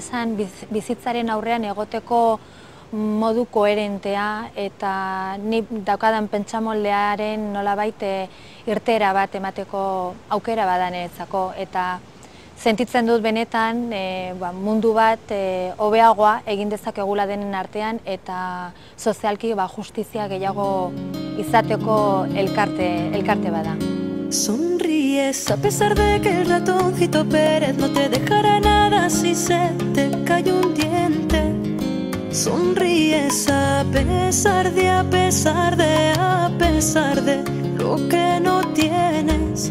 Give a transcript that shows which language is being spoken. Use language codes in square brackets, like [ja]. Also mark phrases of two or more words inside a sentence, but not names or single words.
[eu] esan bizitzaren aurrean egoteko modu koherentea eta ni daukadan pentsamoldearen nolabait irtera bat emateko aukera badanetzako, eta sentitzen dut benetan mundu bat hobeagoa egin dezakegula denen artean eta sozialki justizia gehiago izateko elkarte bada. [es] Sonríes a pesar de que el ratoncito Pérez no te dejará nada si se te cae un diente. Sonríes a pesar de lo que no tienes.